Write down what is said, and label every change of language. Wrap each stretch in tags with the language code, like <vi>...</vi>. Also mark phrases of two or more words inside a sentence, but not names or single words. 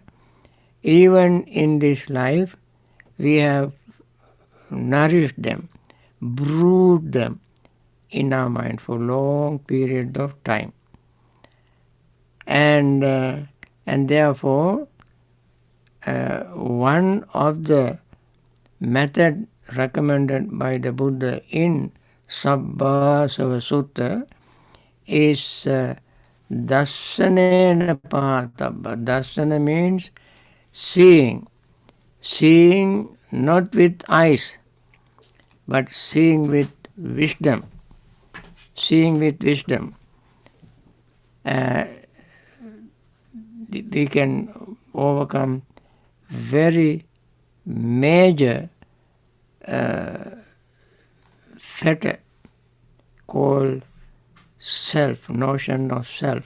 <en>Even in this life, we have nourished them, brewed them in our mind for long period of time. And therefore, one of the method recommended by the Buddha in Sabbasava Sutta is</en> <pi>dasanena pahatabba.</pi> <en>Dasana means seeing. Seeing not with eyes, but seeing with wisdom. Seeing with wisdom. We can overcome very major fetter called self, notion of self.</en>